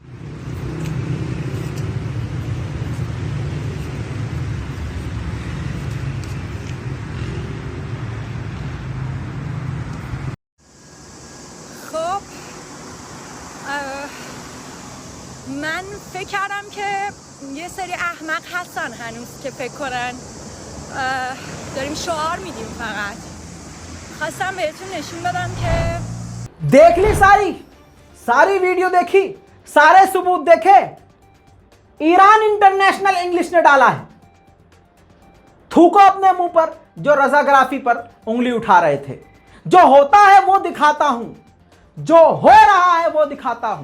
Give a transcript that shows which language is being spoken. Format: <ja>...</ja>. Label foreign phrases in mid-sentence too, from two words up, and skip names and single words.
<fa>خب من فکر کردم که یه سری احمق هستن هنوز که فکر کنن داریم شعار میدیم. فقط خواستم بهتون نشون بدم که</fa> <hi>देख ली सारी वीडियो देखी, सारे सबूत देखे. ईरान इंटरनेशनल इंग्लिश ने डाला है. थूको अपने मुंह पर जो रजाग्राफी पर उंगली उठा रहे थे. जो होता है वो दिखाता हूं, जो हो रहा है वो दिखाता हूं.</hi>